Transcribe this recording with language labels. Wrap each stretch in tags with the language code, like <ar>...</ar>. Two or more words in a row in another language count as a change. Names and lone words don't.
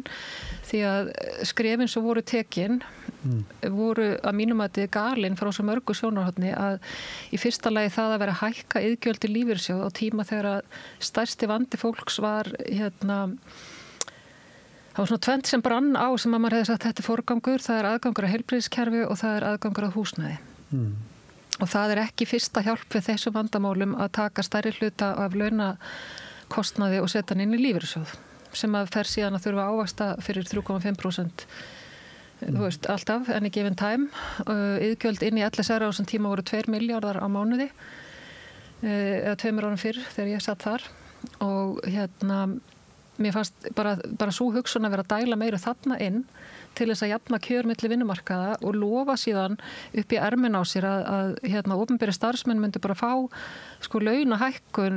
<is>Því að skrefin sem voru tekin voru að mínum að þetta er galinn frá svo mörgu sjónarhorni að í fyrsta lagi það að vera að hækka iðgjöld til lífeyrissjóð á tíma þegar að stærsti vandi fólks var það var svona tvennt sem brann á sem að maður hefði sagt þetta er forgangur, það er aðgangur að heilbrigðiskerfi og það er aðgangur að húsnæði. Og það er ekki fyrsta hjálp við þessum vandamálum að taka stærri hluta af launakostnaði og setja hann inn í lífeyrissjóð sem að fer síðan að þurfa að ávaxta fyrir 3,5%. Þú veist, alltaf,</is> <en>any given time.</en> <is>Iðgjöld inn í LSR á þessum tíma voru 2 milljarðar á mánuði eða 2 árum fyrr þegar ég satt þar og mér fannst bara svo hugsun að vera að dæla meira þarna inn til þess að jafna kjör milli vinnumarkaða og lofa síðan upp í ermin á sér að opinberi starfsmenn myndi bara fá launahækkun</is>